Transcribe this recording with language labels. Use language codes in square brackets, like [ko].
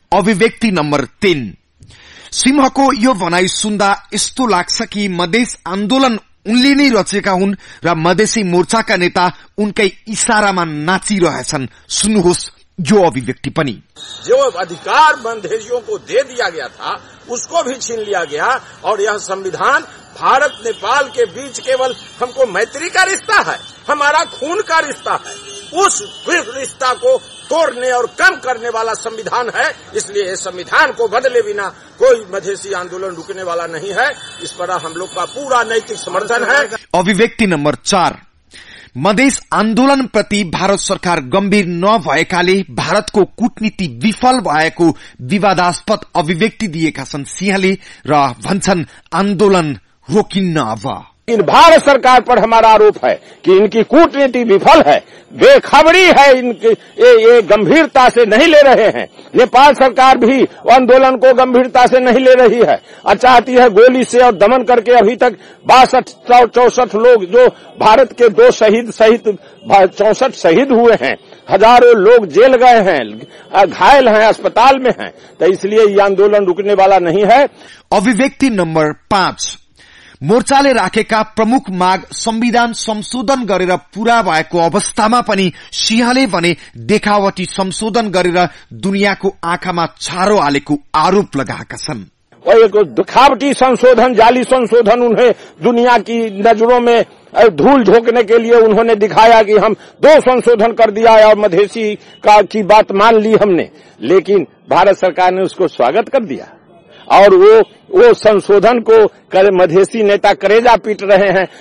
[ne] अभिव्यक्ति नम्बर 3, सिंहको यो भनाई सुन्दा यस्तो लाग्छ कि मधेस आन्दोलन उनले नै रचेका हुन् र मधेसी मोर्चाका नेता उनकै इशारामा नाचिरहेछन्। सुन्नुहोस् यो अभिव्यक्ति पनि। [hi] जो अधिकार मधेसियों को दे दिया गया था, उसको भी छीन लिया गया। और यह संविधान भारत नेपाल के बीच केवल हमको मैत्री का रिश्ता है, हमारा खून का रिश्ता है, उस रिश्ता को तोड़ने और कम करने वाला संविधान है। इसलिए इस संविधान को बदले बिना कोई मधेसी आंदोलन रुकने वाला नहीं है। इस पर हम लोग का पूरा नैतिक समर्थन है। [ne] अभिव्यक्ति नम्बर 4, मधेस आन्दोलन प्रति भारत सरकार गम्भीर नभएकाले भारतको कूटनीति विफल भएको विवादास्पद अभिव्यक्ति दिएका छन् सिंहले र भन्छन् आन्दोलन रोकिन्न। [hi] अब इन भारत सरकार पर हमारा आरोप है कि इनकी कूटनीति विफल है, बेखबरी है, इनकी ये गंभीरता से नहीं ले रहे हैं। नेपाल सरकार भी आंदोलन को गंभीरता से नहीं ले रही है और चाहती है गोली से और दमन करके। अभी तक 62-64 लोग जो भारत के 2 शहीद सहित 64 शहीद हुए हैं, हजारों लोग जेल गए हैं, घायल हैं, अस्पताल में हैं। तो इसलिए ये आंदोलन रुकने वाला नहीं है। [ne] अभिव्यक्ति नम्बर 5, मोर्चाले राखेका प्रमुख माग संविधान संशोधन गरेर पूरा भएको अवस्थामा पनि सिंहले भने देखावटी संशोधन गरेर दुनियाँको आँखामा छारो हालेको आरोप लगाएका छन्। [hi] और एक दिखावटी संशोधन, जाली संशोधन उन्हें दुनिया की नजरों में धूल झोंकने के लिए उन्होंने दिखाया कि हम 2 संशोधन कर दिया और मधेसी की बात मान ली हमने, लेकिन भारत सरकार ने उसको स्वागत कर दिया और वो संशोधन को मधेसी नेता करेजा पीट रहे हैं।